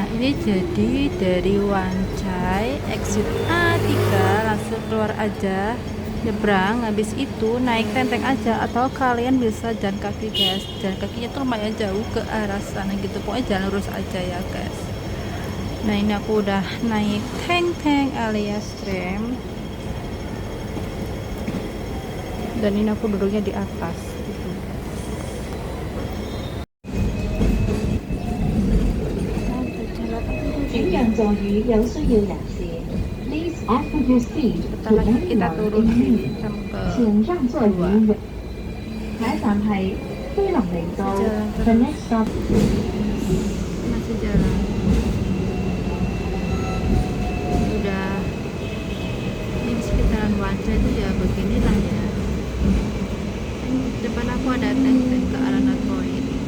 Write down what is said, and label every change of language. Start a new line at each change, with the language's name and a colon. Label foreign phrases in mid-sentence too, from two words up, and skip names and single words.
Indonesian: jadi dari Wancai exit A3 langsung keluar aja, nyebrang, habis itu naik tenteng aja, atau kalian bisa jalan kaki guys. Jalan kakinya tuh lumayan jauh ke arah sana gitu, pokoknya jalan lurus aja ya guys. Nah ini aku udah naik teng-teng alias tram, dan ini aku duduknya di atas gitu.
Cantonese: 请让座與有需要人士。
English: Please offer your seat to
Indonesian: Setelah kita
English: anyone
Indonesian: turun
English: in
Indonesian: di
English: need。
Indonesian: jam
Cantonese: 請讓座
Indonesian: kedua,
Cantonese: 與下一站係飛龍尼道
Indonesian: jalan
English: The
Indonesian: terus,
English: next stop。
Indonesian: masih jalan. Ini udah, ini di sekitaran Wancai itu ya beginilah ya. Ini depan aku ada teng-teng ke arah Natpoint.